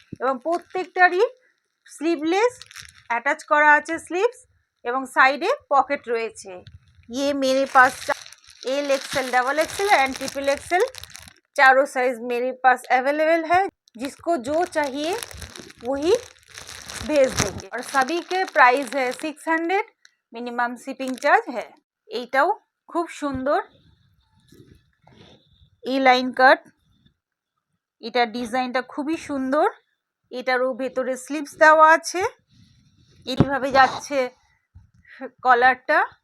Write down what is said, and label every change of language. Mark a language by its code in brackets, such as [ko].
[bn] এবং প্রত্যেকটারই sleeveless attach করা আছে স্লিভস, এবং সাইডে পকেট রয়েছে। [hi] ये मेरे पास L, XL, double XL and triple XL चारों साइज मेरे पास अवेलेबल है। जिसको जो चाहिए वही भेज देंगे और सभी के प्राइस है 600, मिनिमम शिपिंग चार्ज है। [bn] এইটাও খুব সুন্দর এই লাইন কাট, এটা ডিজাইনটা খুবই সুন্দর। এটারও ভেতরে স্লিভস দেওয়া আছে, এইভাবে যাচ্ছে কলারটা।